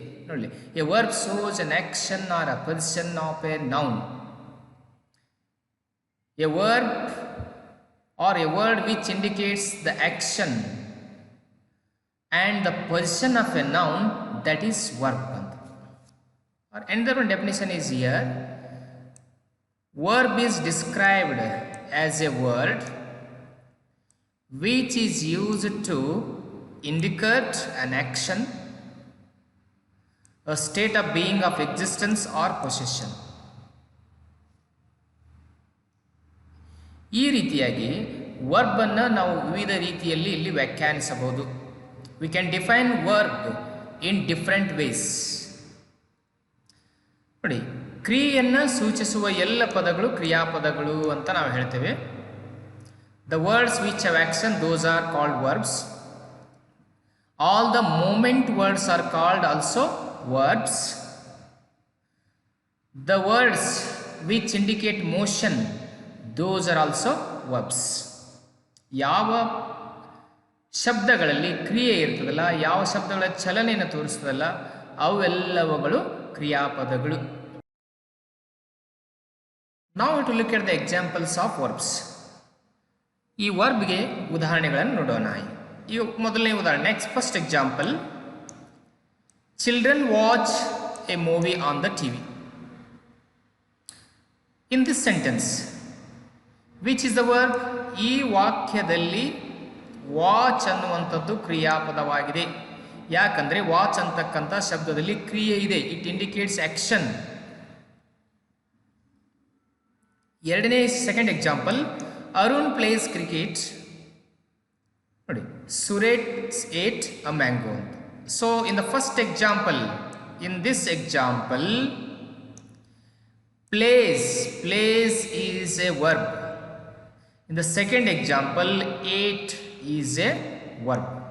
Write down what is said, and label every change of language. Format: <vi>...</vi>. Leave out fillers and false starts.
<en>ನೋಡಿ, a verb shows an action or a position of a noun. A verb or a word which indicates the action and the position of a noun, that is verb ಅಂತ. Or another one definition is here. Verb is described as a word which is used to indicate an action, a state of being, of existence or possession.</en> <kn>ಈ ರೀತಿಯಾಗಿ verb ಅನ್ನು ನಾವು ವಿವಿಧ ರೀತಿಯಲ್ಲಿ ಇಲ್ಲಿ ವ್ಯಾಖ್ಯಾನಿಸಬಹುದು.</kn> <en>We can define verb in different ways.</en> <kn>ನೋಡಿ, ಕ್ರಿಯೆಯನ್ನು ಸೂಚಿಸುವ ಎಲ್ಲ ಪದಗಳು ಕ್ರಿಯಾಪದಗಳು ಅಂತ ನಾವು ಹೇಳ್ತೇವೆ.</kn> <en>The words which have action, those are called verbs. All the moment words are called also verbs. The words which indicate motion, those are also verbs.</en> <kn>ಯಾವ ಶಬ್ದಗಳಲ್ಲಿ ಕ್ರಿಯೆ ಇರ್ತದಲ್ಲ, ಯಾವ ಶಬ್ದಗಳ ಚಲನೆಯನ್ನು ತೋರಿಸ್ತದಲ್ಲ, ಅವೆಲ್ಲವುಗಳು ಕ್ರಿಯಾಪದಗಳು.</kn> <en>Now to look at the examples of verbs.</en> <kn>ಈ ವರ್ಬ್ಗೆ ಉದಾಹರಣೆಗಳನ್ನು ನೋಡೋಣ. ಈ ಮೊದಲನೇ ಉದಾಹರಣೆ,</kn> <en>Next first example, children watch a movie on the TV. In this sentence which is the verb?</en> <kn>ಈ ವಾಕ್ಯದಲ್ಲಿ ವಾಚ್ ಅನ್ನುವಂಥದ್ದು ಕ್ರಿಯಾಪದವಾಗಿದೆ. ಯಾಕಂದರೆ ವಾಚ್ ಅಂತಕ್ಕಂಥ ಶಬ್ದದಲ್ಲಿ ಕ್ರಿಯೆ ಇದೆ.</kn> <en>It indicates action. ಎರಡನೇ second example, Arun plays cricket. ನೋಡಿ, Suresh ate a mango. So in the first example, in this example, plays is a verb. In the second example, ate is a verb.</en>